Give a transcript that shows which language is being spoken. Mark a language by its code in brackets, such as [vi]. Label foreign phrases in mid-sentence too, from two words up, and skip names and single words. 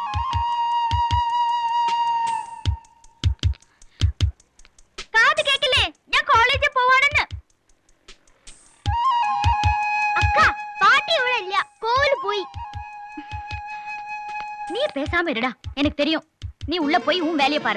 [ml] കാത് കേക്കില്ലേ? ഞാൻ കോളേജിൽ പോവാണെന്ന്. അക്ക, പാട്ടി ഇവിടെ ഇല്ല, കോവിൽ പോയി. [ta] நீ பேசாம இருடா, எனக்கு தெரியும். நீ உள்ள போய் உன் வேலையை பாரு.